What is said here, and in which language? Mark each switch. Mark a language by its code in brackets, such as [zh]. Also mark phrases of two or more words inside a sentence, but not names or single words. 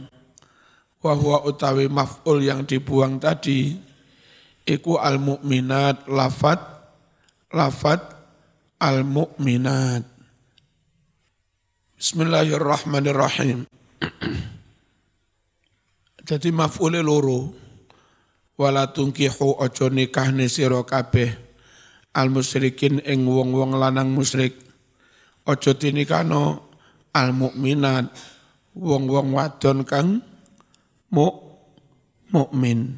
[ar] وهو [jv] utawi maf'ul [id] yang dibuang tadi [jv] iku [ar] المؤمنات [jv] lafad [ar] المؤمنات. بسم الله الرحمن الرحيم. [jv] Jadi maf'ule loro. [ar] ولا تنكحوا [jv] aja nikahne sira kabeh [ar] المشركين [jv] ing wong-wong lanang musyrik. Aja tinikano [ar] المؤمنات [jv] wong-wong wadon kang mukmin.